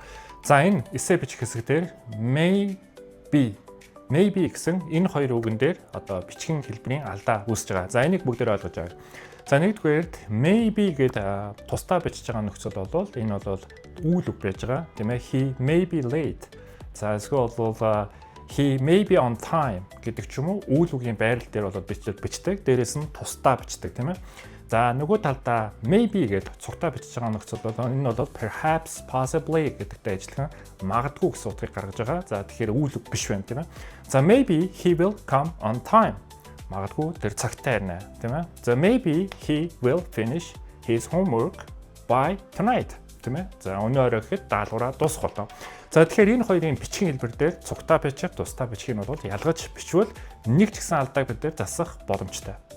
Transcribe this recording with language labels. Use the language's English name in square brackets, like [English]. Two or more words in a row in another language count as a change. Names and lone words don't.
[Mongolian] За энэ эссе бичих хэсгээр maybe гэсэн энэ хоёр үгэн дээр одоо бичгийн хэлбэрийн алдаа үүсэж байгаа. За энийг бүгдээр ойлгож байгаа. За нэгдүгээрт maybe гэдэг тусдаа бичиж байгаа нөхцөл бол энэ бол үйл үг байж байгаа. Тийм ээ, [English] he may be late. [Mongolian] За эсвэл бол [English] he may be on time [Mongolian] гэдэг ч юм уу үйл үгийн байрал дээр бол бичдэг. Дээрээс нь тусдаа бичдэг, тийм ээ. За нөгөө талдаа maybe гэдэг цугтаа бичиж байгаа нөхцөл бол энэ бол [English] perhaps, possibly [Mongolian] гэдэгтэй ажиллах магадгүй гэсэн утгыг гаргаж байгаа. За тэгэхээр үйл үг биш байна, тийм ээ. [English] За maybe he will come on time. [Mongolian] Магадгүй тэр цагтаа ирнэ, тийм ээ. [English] За maybe he will finish his homework by tonight, [Mongolian] тийм ээ. За өнөө орой гэхэд даалгавраа дуусах болно. За тэгэхээр энэ хоёрын бичгийн хэлбэр дээр цугтаа бичих, тусдаа бичих нь бол ялгаж бичвэл нэг ч гэсэн алдааг бид засах боломжтой.